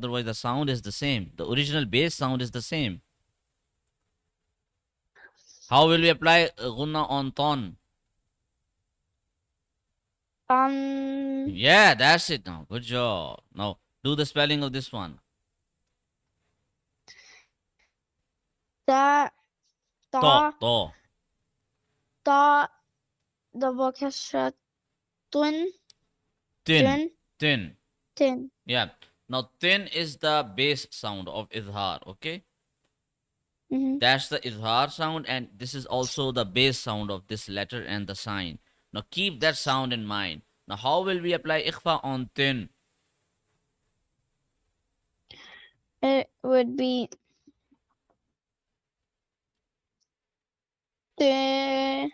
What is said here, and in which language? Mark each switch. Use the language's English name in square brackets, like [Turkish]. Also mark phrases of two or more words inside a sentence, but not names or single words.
[English] Otherwise, the sound is the same. The original bass sound is the same. How will we apply ghunna on ton? Tan. Yeah, that's it now. Good job. Now, do the spelling of this one. Ta To, ta to. ta double kasra tun. Tin, Tun. tin. Tin. Yeah. Now, tin is the bass sound of izhar, okay? Mm-hmm. That's the izhar sound, and this is also the bass sound of this letter and the sign. Now, keep that sound in mind. Now, how will we apply ikhfa on tin? It would be the.